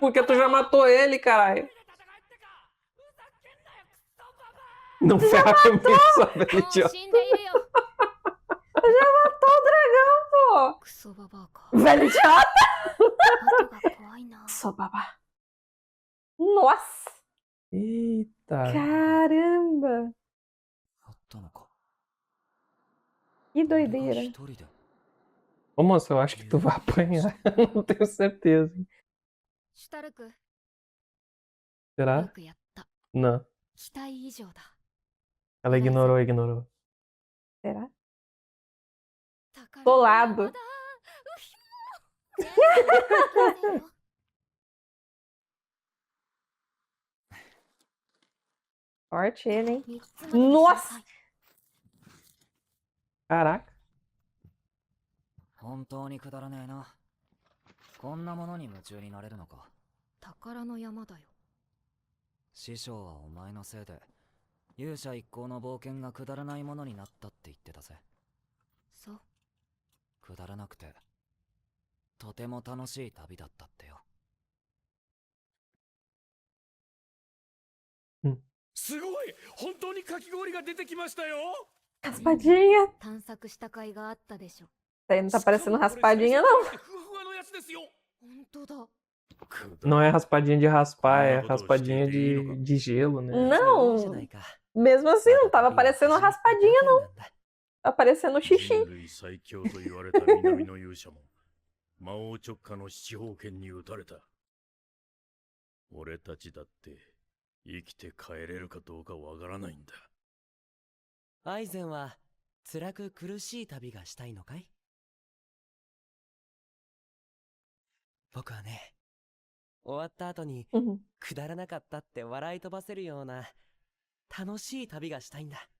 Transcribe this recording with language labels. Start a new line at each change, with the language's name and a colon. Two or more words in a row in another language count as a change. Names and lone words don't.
Portuguese: Porque tu já matou ele, caralho. Não ferra comigo, sua
Japanese: もう
Portuguese: idiota.
Japanese: 死んでいるよ。
Portuguese: Já matou o dragão, pô!
Japanese: クソババアか。
Portuguese: Velho idiota!
Japanese: 後が怖いな。
Portuguese: Sou babá. Nossa! Eita. Caramba!
Japanese: あったのか。
Portuguese: Que
Japanese: 俺が
Portuguese: doideira.
Japanese: 一人で。
Portuguese: Ô, moça, eu acho que tu vai apanhar. Não tenho certeza.
Japanese: シュタルク、よ
Portuguese: Será?
Japanese: くやった。
Portuguese: Não.
Japanese: 期待以上だ。
Portuguese: Ela ignorou. Será?
Japanese: 宝
Portuguese: Colado.
Japanese: の山だ。うひょー。
Portuguese: Forte ele, hein?
Japanese: 三つまでにしな
Portuguese: Nossa!
Japanese: さい。
Portuguese: Caraca.
Japanese: 本当にくだらねえな。こんなものに夢中になれるのか。宝の山だよ。師匠はお前のせいで勇者一行の冒険がくだらないものになったって言ってたぜ。そう。くだらなくてとても楽しい旅だったってよ。すごい、本当にかき氷が出てきましたよ。
Portuguese: Raspadinha!
Japanese: 探索した甲斐があったでしょ。
Portuguese: Isso aí não tá parecendo raspadinha, não.
Japanese: ふわふわのやつですよ。本当だ。
Portuguese: Não é raspadinha de raspar, é raspadinha de gelo, né? Não!
Japanese: じゃないか。
Portuguese: Mesmo assim, não tava parecendo raspadinha, não.
Japanese: だ。
Portuguese: Tá parecendo xixi.
Japanese: 人類最強と言われた南の勇者も魔王直下の七宝剣に撃たれた。俺たちだって生きて帰れるかどうかわからないんだ。アイゼンは辛く苦しい旅がしたいのかい？僕はね、終わった後にくだらなかったって笑い飛ばせるような楽しい旅がしたいんだ。